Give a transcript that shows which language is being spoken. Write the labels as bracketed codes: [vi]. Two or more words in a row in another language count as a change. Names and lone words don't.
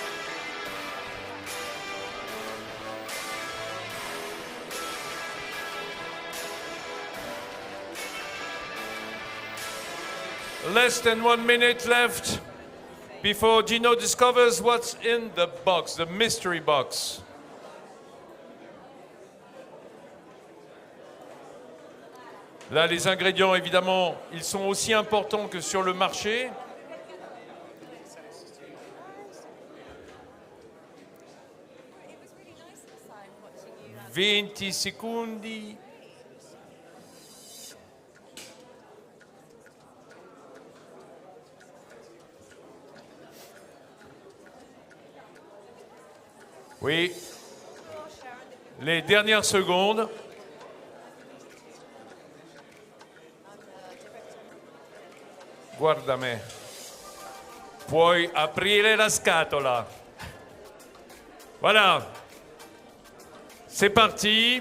[en] Less than 1 minute left before Gino discovers what's in the box, the mystery box. [fr] Là, les ingrédients, évidemment, ils sont aussi importants que sur le marché. [it] 20 secondi. [fr] Oui. Les dernières secondes. [it] Guarda me. Puoi aprire la scatola. [fr] Voilà. C'est parti.